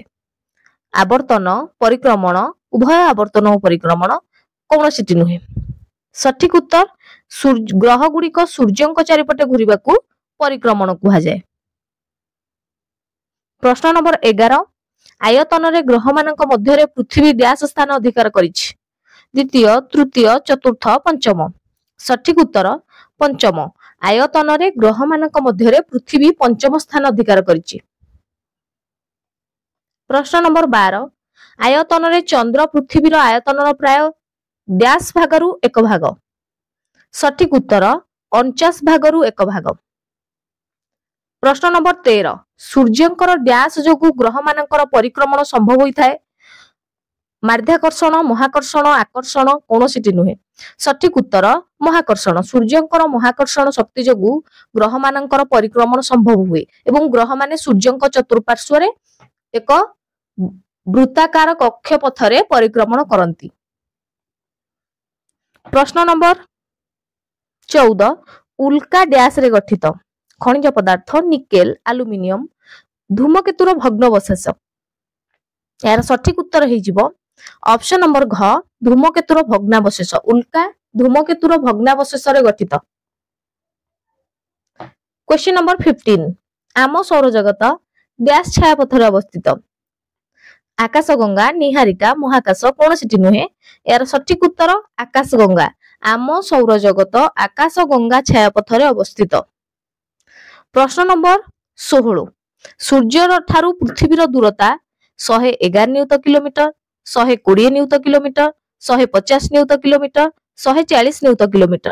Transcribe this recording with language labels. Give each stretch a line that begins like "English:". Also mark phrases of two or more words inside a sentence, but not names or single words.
Odia: ଆବର୍ତ୍ତନ, ପରିକ୍ରମଣ, ଉଭୟ ଆବର୍ତ୍ତନ ଓ ପରିକ୍ରମଣ, କୌଣସିଟି ନୁହେଁ। ସଠିକ ଉତ୍ତର ଗ୍ରହ ଗୁଡ଼ିକ ସୂର୍ଯ୍ୟଙ୍କ ଚାରିପଟେ ଘୁରିବା କୁ ପରିକ୍ରମଣ କୁହା ଯାଏ। ପ୍ରଶ୍ନ ନମ୍ବର 11 ଆୟତନ ରେ ଗ୍ରହ ମାନଙ୍କ ମଧ୍ୟ ରେ ପୃଥିବୀ ଡ୍ୟାସ ସ୍ଥାନ ଅଧିକାର କରିଛି? ଦ୍ୱିତୀୟ, ତୃତୀୟ, ଚତୁର୍ଥ, ପଞ୍ଚମ। ସଠିକ ଉତ୍ତର ପଞ୍ଚମ। ଆୟତନ ରେ ଗ୍ରହ ମାନଙ୍କ ମଧ୍ୟ ରେ ପୃଥିବୀ ପଞ୍ଚମ ସ୍ଥାନ ଅଧିକାର କରିଛି। ପ୍ରଶ୍ନ ନମ୍ବର 12 ଆୟତନ ରେ ଚନ୍ଦ୍ର ପୃଥିବୀ ର ଆୟତନ ର ପ୍ରାୟ ଡ୍ୟାସ ଭାଗରୁ ଏକ ଭାଗ? ସଠିକ ଉତ୍ତର 49 ଭାଗରୁ ଏକ ଭାଗ। ପ୍ରଶ୍ନ ନମ୍ବର 13 ସୂର୍ଯ୍ୟଙ୍କର ଡ୍ୟାସ ଯୋଗୁ ଗ୍ରହ ମାନଙ୍କର ପରିକ୍ରମଣ ସମ୍ଭବ ହୋଇ ଥାଏ? ମାଧ୍ୟାକର୍ଷଣ, ମହାକର୍ଷଣ, ଆକର୍ଷଣ, କୌଣସିଟି ନୁହେଁ। ସଠିକ ଉତ୍ତର ମହାକର୍ଷଣ। ସୂର୍ଯ୍ୟଙ୍କର ମହାକର୍ଷଣ ଶକ୍ତି ଯୋଗୁ ଗ୍ରହ ମାନଙ୍କର ପରିକ୍ରମଣ ସମ୍ଭବ ହୁଏ ଏବଂ ଗ୍ରହ ମାନେ ସୂର୍ଯ୍ୟଙ୍କ ଚତୁର୍ପାର୍ଶ୍ୱ ରେ ଏକ ବୃତ୍ତାକାର କକ୍ଷପଥ ରେ ପରିକ୍ରମଣ କରନ୍ତି। ପ୍ରଶ୍ନ ନମ୍ବର 14 ଉଲ୍କା ଡ୍ୟାସ ରେ ଗଠିତ? ଖଣିଜ ପଦାର୍ଥ, ନିକେଲ, ଆଲୁମିନିୟମ, ଧୂମକେତୁର ଭଗ୍ନାବଶେଷ। ଯାର ସଠିକ ଉତ୍ତର ହେ ଯିବ
English: option number
Odia: ଘ ଧୂମକେତୁର ଭଗ୍ନାବଶେଷ। ଉଲ୍କା ଧୂମକେତୁର ଭଗ୍ନାବଶେଷ ରେ ଗଠିତ।
English: question number
Odia: 15 ଆମ ସୌର ଜଗତ ଡ୍ୟାସ ଛାୟାପଥରେ ଅବସ୍ଥିତ? ଆକାଶଗଙ୍ଗା ନୀହାରିକା ମହାକାଶ କୌଣସିଟି ନୁହେଁ ଯାର ସଠିକ ଉତ୍ତର ଆକାଶଗଙ୍ଗା ଆମ ସୌରଜଗତ ଆକାଶଗଙ୍ଗା ଛାୟାପଥରେ ଅବସ୍ଥିତ। ପ୍ରଶ୍ନ ନମ୍ବର 16 ସୂର୍ଯ୍ୟ ଠାରୁ ପୃଥିବୀର ଦୂରତା 111 ନିୟୁତ କିଲୋମିଟର 120 ନିୟୁତ କିଲୋମିଟର 150 ନିୟୁତ କିଲୋମିଟର 140 ନିୟୁତ କିଲୋମିଟର।